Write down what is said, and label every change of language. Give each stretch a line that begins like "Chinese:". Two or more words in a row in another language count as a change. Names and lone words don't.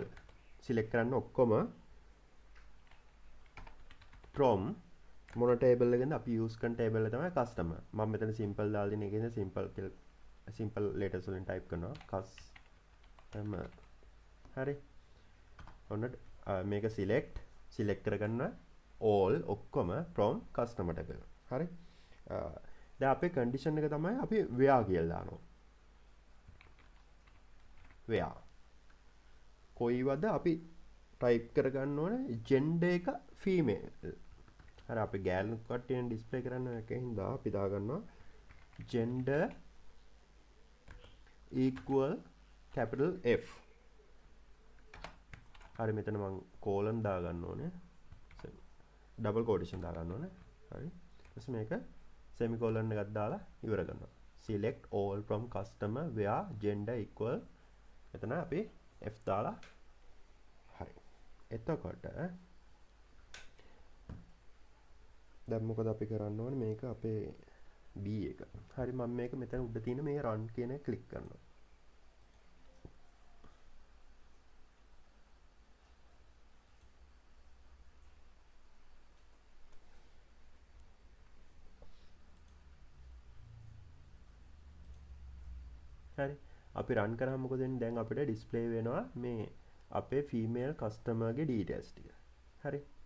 Sinhala: select කරන්න ඔක්කොම from මොන table එකෙන්ද අපි use කරන table එක තමයි customer. මම මෙතන simple දාලා දෙන එකේද
English: simple letters
Sinhala: වලින් type කරනවා customer. හරි. ඔන්න මේක select කරගන්න all ඔක්කොම
English: from customer table.
Sinhala: හරි. දැන් අපේ condition එක තමයි අපි where කියලා දානවා. where කොයිවද අපි type කරගන්න ඕනේ gender එක female. හරි අපි ගෑනු කට්ටියෙන් display කරන්න එකකින්ද අපි දාගන්නවා
English: gender equal capital F.
Sinhala: හරි මෙතන මම colon දාගන්න ඕනේ. double quotation දාගන්න ඕනේ. හරි. ඊට මේක semicolon එකක් දාලා ඉවර කරනවා.
English: select all from customer where gender equal
Sinhala: මෙතන අපි F දාලා හරි. එතකොට දැන් මොකද අපි කරන්න ඕනේ මේක අපේ B එක. හරි මම මේක මෙතන උඩ තියෙන මේ run කියන එක ක්ලික් කරනවා. හරි අපි run කරාම මොකද වෙන්නේ දැන් අපිට display වෙනවා මේ අපේ
English: female customer
Sinhala: ගේ details ටික. හරි.